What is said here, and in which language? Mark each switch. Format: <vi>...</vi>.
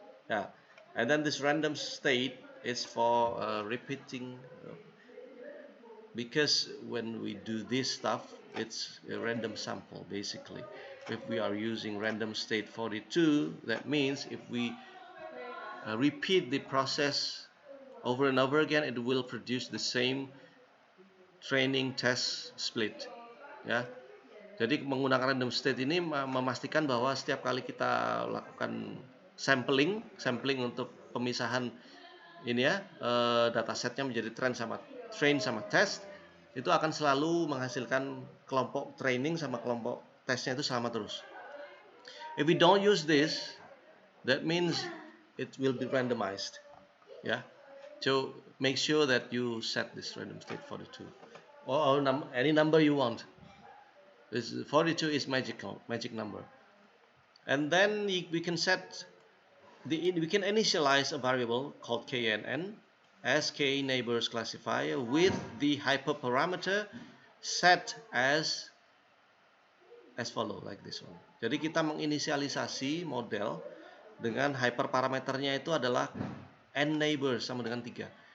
<en>Yeah, and then this random state is for repeating, because when we do this stuff, it's a random sample basically. If we are using random state 42, that means if we repeat the process over and over again, it will produce the same training test split.</en> <id>Ya, jadi menggunakan random state ini memastikan bahwa setiap kali kita lakukan sampling untuk pemisahan ini ya, datasetnya menjadi train sama test, itu akan selalu menghasilkan kelompok training sama kelompok testnya itu sama terus.</id> <en>If we don't use this, that means it will be randomized. Yeah. So make sure that you set this random state 42 or any number you want. This 42 is magic number. And then we can set we can initialize a variable called KNN as k neighbors classifier with the hyperparameter set as follow, like this one.</en> <id>Jadi kita menginisialisasi model dengan hyperparameternya itu adalah n neighbors sama dengan 3.</id>